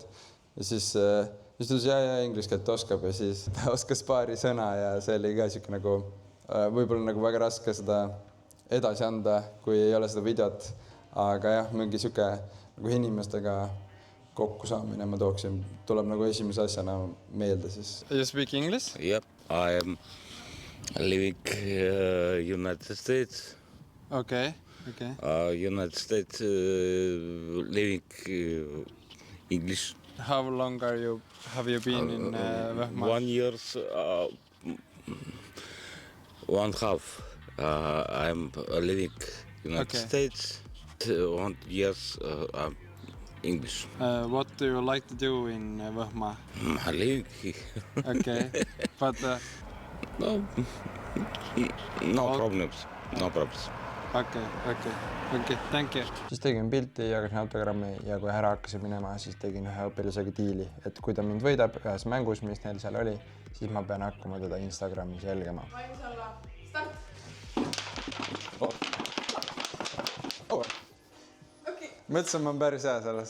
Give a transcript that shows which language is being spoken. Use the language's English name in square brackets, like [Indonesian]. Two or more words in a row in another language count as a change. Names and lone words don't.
[Estonian] Ja siis ta ütles, ja inglise keelt oskab ja siis ta oskas paari sõna ja see oli ka siuke nagu võib-olla nagu väga raske seda edasi anda, kui ei ole seda videot. Aga jah, mingi siuke nagu inimestega kokku saamine ma tooksin, tuleb nagu esimese asjana meelde siis. [English] You speak English? Yep, I am living United States. Okay. United States living English. How long have you been in Võhma? 1 year, 1.5. I'm living United States. 1 year English. What do you like to do in Võhma? Living. Okay, but no problems. Okay, thank you. [Estonian] Siis tegin pilti, jagasin autogrammi ja kui ära hakkasin minema, siis tegin ühe õpilasega diili, et kui ta mind võidab ühes mängus, mis neil seal oli, siis ma pean hakkama teda Instagramis jälgima. Valmis olla. Start! Mõtlesin, ma on päris hea selles.